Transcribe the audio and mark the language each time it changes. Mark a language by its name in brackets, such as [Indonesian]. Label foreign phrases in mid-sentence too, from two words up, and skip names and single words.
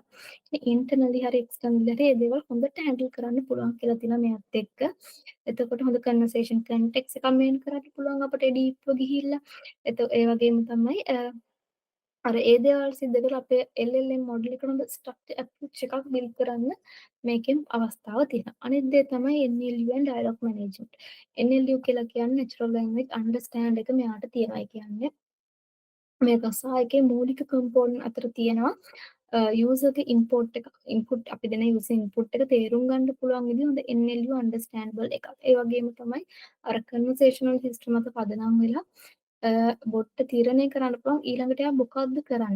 [Sinhala] ඉන්ටර්නලි හරි එක්ස්ටර්නලි හරි ඒ දේවල් හොඳට හැන්ඩල් කරන්න පුළුවන් කියලා තියෙනවා මෙයාත් එක්ක. එතකොට හොඳ [English] conversation context [Sinhala] එකක් මේන් කරන්න පුළුවන් අපිට ඩීප්ව ගිහිල්ලා. ඒ වගේම තමයි අර ඒ දේවල් සිද්ධ කරලා අපේ [English] LLM model [Sinhala] එකට හොඳ [English] structure approach [Sinhala] එකක් බිල්ඩ් කරන්න මේකෙන් අවස්ථාව තියෙනවා. අනිත් දේ තමයි [English] NLU and dialogue management. [Sinhala] NLU කියලා කියන්නේ [English] natural language understand [Sinhala] එක මෙයාට තියෙනවා. ඒ කියන්නේ මේ රසායකයේ මූලික කම්පෝනන්ට් අතර තියෙනවා [English] user's input [Sinhala] අපි දෙන [English] user input [Sinhala] එක තේරුම් ගන්න පුළුවන් විදිහ හොඳ [English] NLU understandable [Sinhala] එකක්. ඒ වගේම තමයි අර [English] conversational system [Sinhala] එක පදනම් වෙලා බොට්ට තීරණය කරන්න පුළුවන් ඊළඟට එයා මොකද්ද කරන්නේ.